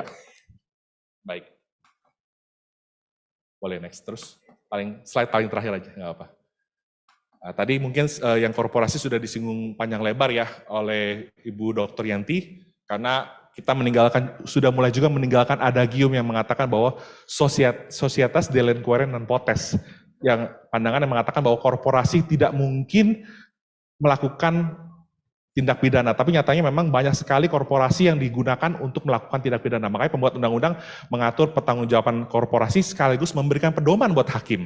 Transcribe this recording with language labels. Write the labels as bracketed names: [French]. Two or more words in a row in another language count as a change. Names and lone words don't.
[Indonesian] Baik. Boleh next terus. Slide paling terakhir aja nggak apa. Tadi mungkin yang korporasi sudah disinggung panjang lebar ya oleh Ibu Dr. Yanti karena kita sudah mulai juga meninggalkan adagium yang mengatakan bahwa [Latin] societas delinquere non potes, [Indonesian] yang pandangan yang mengatakan bahwa korporasi tidak mungkin melakukan tindak pidana, tapi nyatanya memang banyak sekali korporasi yang digunakan untuk melakukan tindak pidana. Makanya pembuat undang-undang mengatur pertanggungjawaban korporasi sekaligus memberikan pedoman buat hakim.